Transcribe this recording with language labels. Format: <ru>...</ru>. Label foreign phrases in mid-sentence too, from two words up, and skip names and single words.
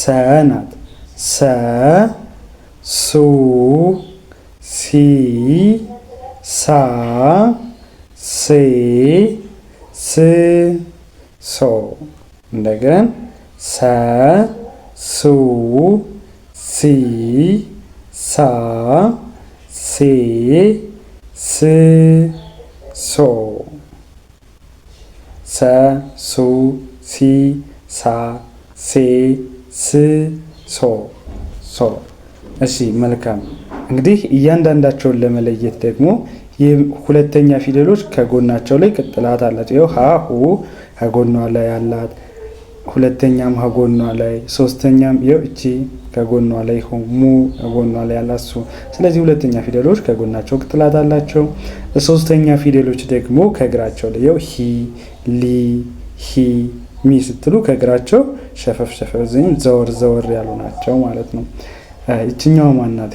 <am>ናት። ሰ፣ ሱ፣ ሲ፣ ሳ፣ ሴ፣ ስ፣ ሶ። እንደገን ሰ፣ ሱ፣ ሲ፣ ሳ፣ ሴ፣ ስ፣ ሶ። ሰ፣ ሱ፣ ሲ፣ ሳ፣ ሴ፣ ስ፣ ሶ፣ ሶ። እሺ መልካም። እንግዲህ እያንዳንዳቸውን ለመለየት ደግሞ የሁለተኛ ፊደሎች ከጎናቸው ላይ ቅጥላት አላቸው። ይኸው ሀ፣ ሁ ከጎኗ ላይ አላት። ሁለተኛም ከጎኗ ላይ፣ ሶስተኛም ይኸው እቺ ከጎኗ ላይ፣ ሙ ከጎኗ ላይ አላት። ስለዚህ ሁለተኛ ፊደሎች ከጎናቸው ቅጥላት አላቸው። ሶስተኛ ፊደሎች ደግሞ ከእግራቸው ላይ ይኸው ሂ፣ ሊ፣ ሂ፣ ሚ ስትሉ ከእግራቸው ሸፈፍ ሸፈፍ ዘወር ዘወር ያሉ ናቸው ማለት ነው። ይችኛዋ ማናት?</am>